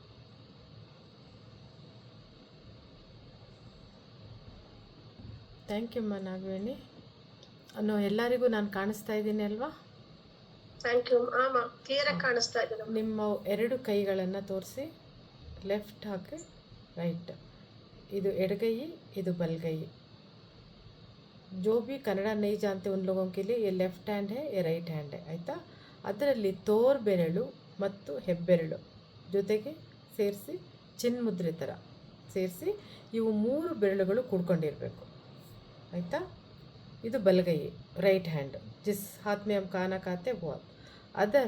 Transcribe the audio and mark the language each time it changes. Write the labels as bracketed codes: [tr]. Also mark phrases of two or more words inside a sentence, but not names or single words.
[en] thank you [kn] ಅಮ್ಮ ನಾಗವೇಣಿ. ಎಲ್ಲರಿಗೂ ನಾನು ಕಾಣಿಸ್ತಾ ಇದ್ದೀನಿ ಅಲ್ವಾ? [en] thank you. [kn] ಆಮ ಕ್ಲಿಯರ್ ಆಗಿ ಕಾಣಿಸ್ತಾ ಇದೆ. ನಿಮ್ಮ 2 ಕೈಗಳನ್ನು ತೋರಿಸಿ, ಲೆಫ್ಟ್ ಹಾಕಿ ರೈಟ್. ಇದು ಎಡಗೈ, ಇದು ಬಲಗೈ. [hi] जो भी कन्नड़ नहीं जानते उन लोगों के लिए ये [en] left hand [hi] है, ये [en] right hand [hi] है ಆಯಿತಾ. [kn] ಅದರಲ್ಲಿ ತೋರ್ ಬೆರಳು ಮತ್ತು ಹೆಬ್ಬೆರಳು ಜೊತೆಗೆ ಸೇರಿಸಿ ಚಿನ್ಮುದ್ರೆ ಥರ ಸೇರಿಸಿ ಇವು 3 ಬೆರಳುಗಳು ಕೂಡ್ಕೊಂಡಿರಬೇಕು ಆಯಿತಾ. ಇದು ಬಲಗೈ, [en] right hand. [hi] जिस हाथ में हम खाना खाते वो.